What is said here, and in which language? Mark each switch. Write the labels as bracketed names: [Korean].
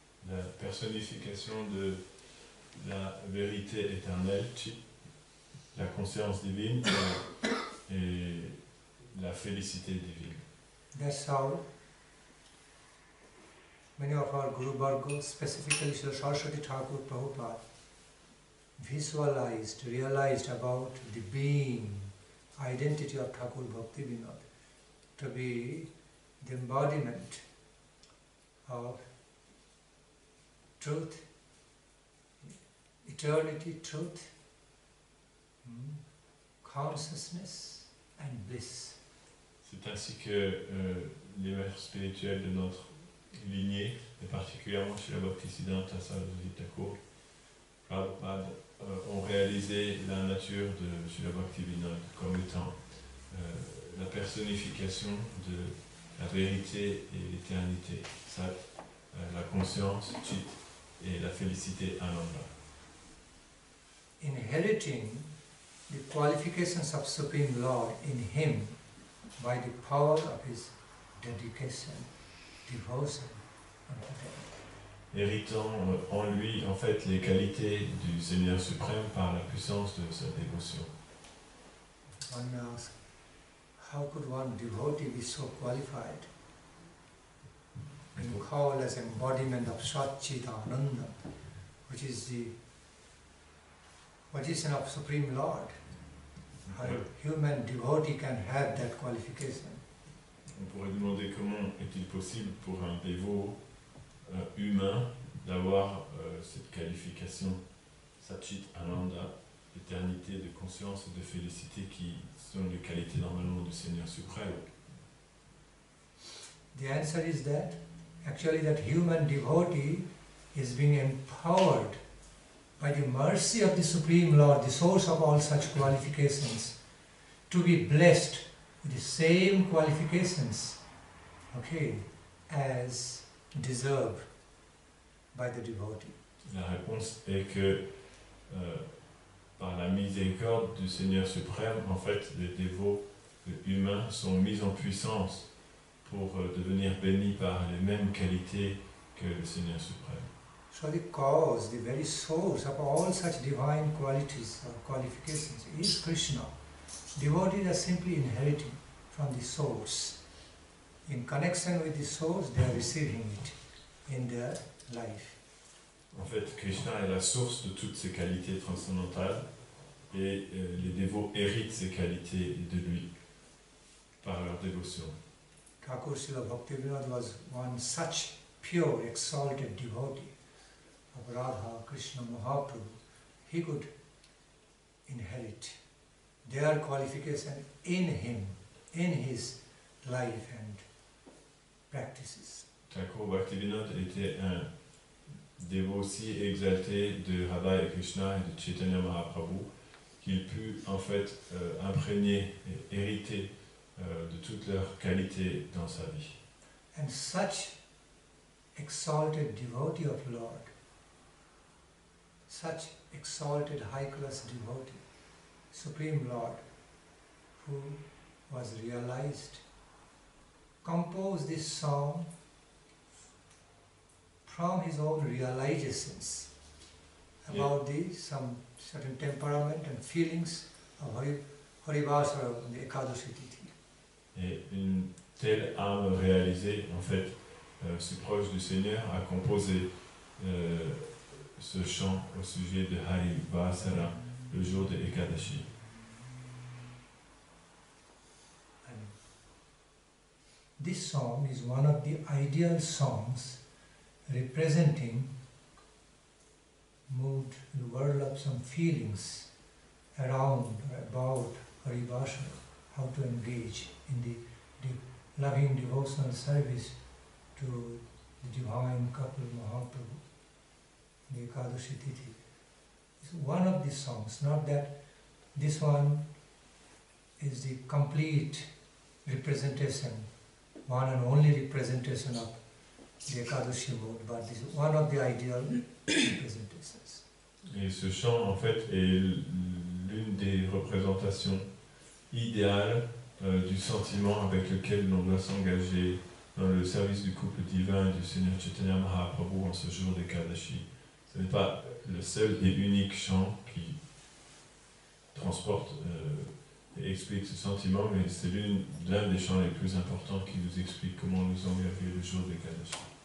[French] la personnification de la vérité éternelle, Chit, la conscience divine et la félicité divine. [English] That's how many of our Guru Varga, specifically Srila Saraswati Thakur Prabhupada, visualized, realized about the being, identity of Thakur Bhakti Vinod to be the embodiment of truth, eternity, truth, consciousness and bliss. [French] C'est ainsi que les maîtres spirituels de notre lignée, et particulièrement chez la Bhaktisiddhanta Saraswati Thakur, Prabhupada, ont réalisé la nature de Sudha Bhakti Vinod comme étant la personnification de la vérité et l'éternité, Sat, la conscience, Chit, et la félicité Ananda. [English] Inheriting the qualifications of Supreme Lord in him by the power of his dedication, devotion unto them. [French] Héritant en lui, en fait, les qualités du Seigneur suprême par la puissance de sa dévotion. [English] One may ask, how could one devotee be so qualified and called as embodiment of Satchidananda, which is the position of Supreme Lord? How a human devotee can have that qualification? [French] On pourrait demander comment est-il possible pour un dévot humain d'avoir cette qualification Satchit Ananda, éternité de conscience et de félicité qui sont les qualités normalement du Seigneur suprême. [English] The answer is that actually that human devotee is being empowered by the mercy of the Supreme Lord, the source of all such qualifications, to be blessed with the same qualifications, okay, as deserved by the devotee. [French] La réponse est que par la miséricorde du Seigneur suprême, en fait, les dévots humains sont mis en puissance pour devenir bénis par les mêmes qualités que le Seigneur suprême. [English] So the cause, the very source of all such divine qualities or qualifications is Krishna. Devotees are simply inheriting from the source. In connection with the source, they are receiving it in their life. [French] En fait, Krishna est la source de toutes ces qualités transcendantales et les dévots héritent ces qualités de lui par leur dévotion. [English] Thakur Srila Bhaktivinoda was one such pure, exalted devotee of Radha Krishna Mahaprabhu. He could inherit their qualification in him, in his life and practices. [French] Thakur Bhaktivinoda était un dévot si exalté de Radha et Krishna et de Chaitanya Mahaprabhu qu'il put en fait imprégner et hériter de toutes leurs qualités dans sa vie. [English] And such exalted devotee of Lord, such exalted high-class devotee, Supreme Lord, who was realized, composed this song from his own realizations about some certain temperament and feelings of Harivasara on the Ekadashi Tithi. [French] Et une telle âme réalisée, en fait, si proche du Seigneur, a composé ce chant au sujet de Harivasara le jour de Ekadashi. [English] This song is one of the ideal songs representing mood, the world of some feelings around or about Harivasara, how to engage in the loving devotional service to the divine couple Mahaprabhu, the Ekadashi Tithi. It's one of these songs, not that this one is the complete representation, one and only representation of the Ekadashi mood, but this is one of the ideal representations. [French] Et ce chant, en fait, est l'une des représentations idéales du sentiment avec lequel l'on doit s'engager dans le service du couple divin du Seigneur Chaitanya Mahaprabhu en ce jour d'Ekadashi. Ce n'est pas le seul et unique chant qui transporte et explique ce sentiment, mais c'est l'un des chants les plus importants qui nous explique comment nous engager le jour d'Ekadashi.